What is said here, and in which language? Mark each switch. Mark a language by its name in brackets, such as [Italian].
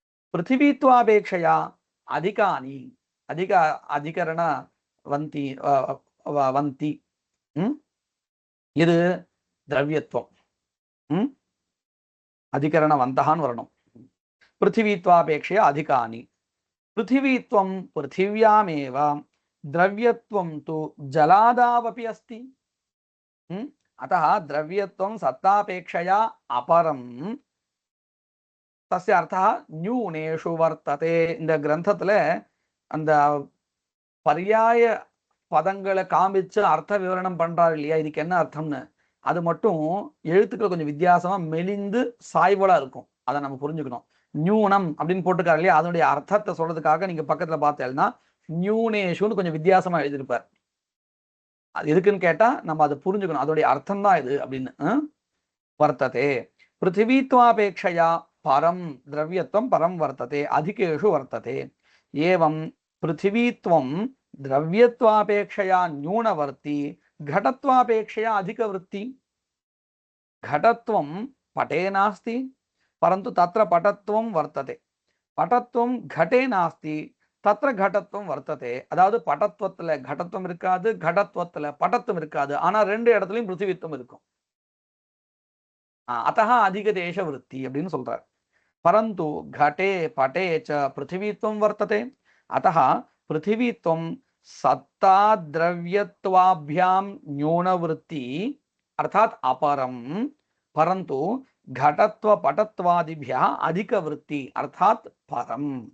[Sanskrit] பிருத்திவித்வாபேட்சையா அதிகானி அதிகரண வந்தி வந்தி [Tamil] இது திரவியத்துவம் அதிகரண வந்தகான்னு வரணும். [Sanskrit] பிருத்திவித்வாபேட்சையா அதிகானி. பிருத்திவித்வம் பிருத்திவ்யாமேவ, द्रव्यत्वं तु जलादावपि अस्ति. अतः द्रव्यत्वं सत्तापेक्षया अपरं तस्य अर्थः न्यूनेषु वर्तते. [Tamil] இந்த கிரந்தத்துல அந்த பர்யாய பதங்களை காமிச்சு அர்த்த விவரணம் பண்றாரு இல்லையா, இதுக்கு என்ன அர்த்தம்னு, அது மட்டும் எழுத்துக்கள் கொஞ்சம் வித்தியாசமா மெலிந்து சாய்வலா இருக்கும். அதை நம்ம புரிஞ்சுக்கணும். நியூனம் அப்படின்னு போட்டுக்காரு இல்லையா, அதனுடைய அர்த்தத்தை சொல்றதுக்காக நீங்க பக்கத்துல பார்த்தேன்னா நியூனேஷுன்னு கொஞ்சம் வித்தியாசமா எழுதியிருப்பார். அது எதுக்குன்னு கேட்டா நம்ம அதை புரிஞ்சுக்கணும், அதோடைய அர்த்தம் தான் இது அப்படின்னு. வர்த்ததே [Sanskrit] पृथिवीत्वापेक्षया परं द्रव्यत्वं परं वर्तते, अधिकेषु वर्तते। एवं पृथिवीत्वं द्रव्यत्वापेक्षया न्यूनवर्ती, घटत्वापेक्षया अधिकवृत्ति। घटत्वं पटे नास्ति, परन्तु तत्र पटत्वं वर्तते। पटत्वं घटे नास्ति, तत्र घटत्वं वर्तते. [Tamil] அதாவது படத்துவத்துல घटत्वம் இருக்காது, घटत्वத்துல படத்துவம் இருக்காது. ஆனா ரெண்டு இடத்துலயும் பிருத்திவித்துவம் இருக்கும். [Sanskrit] अतः अधिकदेश वृत्ति [Tamil] அப்படின்னு சொல்றார். [Sanskrit] परन्तु घटे पटे च पृथिवीत्वं वर्तते, अतः पृथिवीत्वं सत्ता द्रव्यत्वाभ्यां न्यूनवृत्ति अर्थात अपरम, परंतु घटत्व पटत्वादिभ्यः अधिकवृत्ति अर्थात परम।